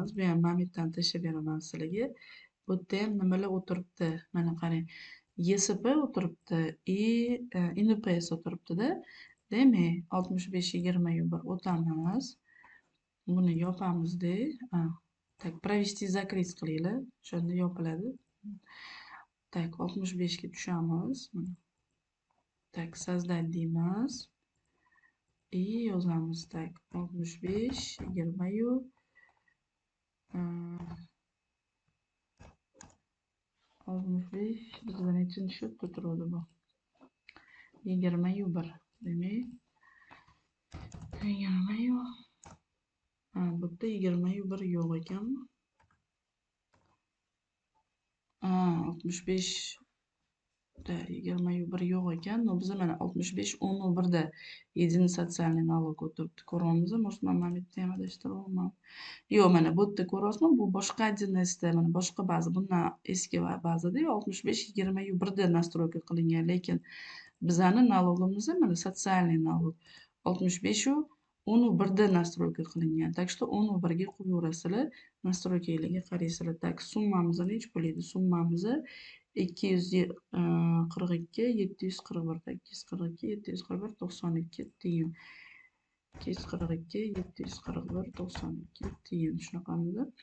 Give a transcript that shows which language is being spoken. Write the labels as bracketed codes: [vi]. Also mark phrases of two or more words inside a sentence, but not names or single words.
[uz] Bu ham Mamitdan tashlab beraman sizlarga. Bu yerda ham nimalar o'tiribdi? Mana qarang. YSP o'tiribdi и INPS o'tiribdi-da. Demak, 65-21 o'tamiz. Buni yopamizda. Tak, [ru] провести закрыть [uz] qilinglar. O'shanda yopiladi. Tak, 65 ga tushamiz. Tak, создать deymiz. И yozamiz. Tak, 65, 20-yu 65 bizda nechinchi счетda turadi bu? 20-yu 1. Demak, 20-yu bu yerda 20-yu 1 yo'q ekanmi? 65 da 20-yu 1 yo'q ekan. No, biza mana 65 10 da [ru] единый социальный налог [uz] o'tiribdi. Ko'ryapmizmi? Может, men Mamitni ham adashtiryapman. Yo'q, mana bu yerda ko'ryapsizmi? Bu boshqa отдельностьda, mana boshqa baza. Bundan eski bazada 65 20-yu 1 da настройка qilingan, lekin bizani налогimiz mana [ru] социальный налог [uz] 65-u 10 da настройка qilingan. [ru] Так что [uz] 10 ga qo'yaverasizlar, настройкаларga qaraysizlar. Tak, summamiz necha bo'ladi? Summamiz 242 741. 242 741 92 tiyin. 242 741 92 tiyin. Shunaqamidi?